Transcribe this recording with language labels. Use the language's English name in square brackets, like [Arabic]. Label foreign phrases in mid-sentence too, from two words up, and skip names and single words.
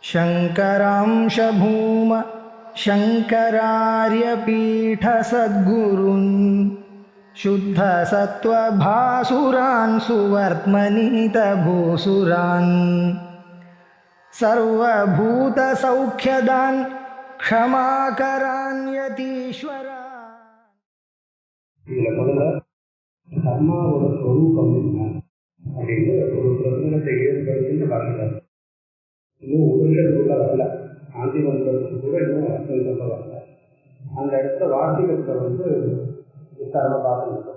[Sanskrit] शङ्करांश भूम शङ्करार्यपीठसद्गुरून् शुद्धसत्त्वभासुरान् सुवर्त्मनीतभूसुरान् सर्वभूतसौख्यदान् क्षमाकरान् यतीश्वरान्. [Tamil] இதில் முதல்ல கர்மாவோட ஸ்வரூபம் என்ன அப்படின்னு ஒரு பிரச்சனத்தை ஏற்படுத்தின்னு பார்க்கிறார். இன்னும் உபனிஷத்துக்குள்ள வரல, ஆந்தி மந்திரத்துக்கு கூட இன்னும் அர்த்தம் சொல்ல வரல. அந்த இடத்துல வார்த்தைகத்தை விசாரமா பார்த்துருக்கோம்.